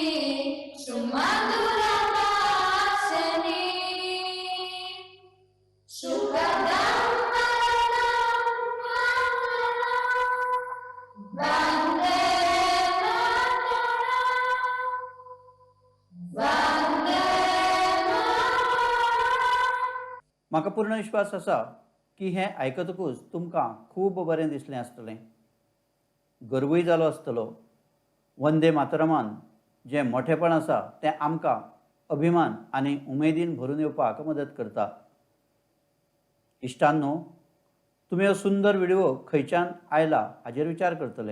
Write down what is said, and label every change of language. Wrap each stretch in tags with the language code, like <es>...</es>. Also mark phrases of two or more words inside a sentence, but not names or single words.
<sa>सुमधुरभाषिणी, सुखदं वरदं मातरम्, वन्दे मातरम्, वन्दे मातरम्.</sa> <kok>म्हाका पूर्ण विश्वास आसा की हें आयकतकूच तुमकां खूब बरें दिसलें आसतलें, गर्वूय जालो आसतलो. वंदे मातरमान जें मोठेपण आसा तें आमकां अभिमान आनी उमेदीन भरून येवपाक मदत करता. इश्टांनो, तुमी हो सुंदर व्हिडिओ खंयच्यान आयला हाजेर विचार करतले.</kok>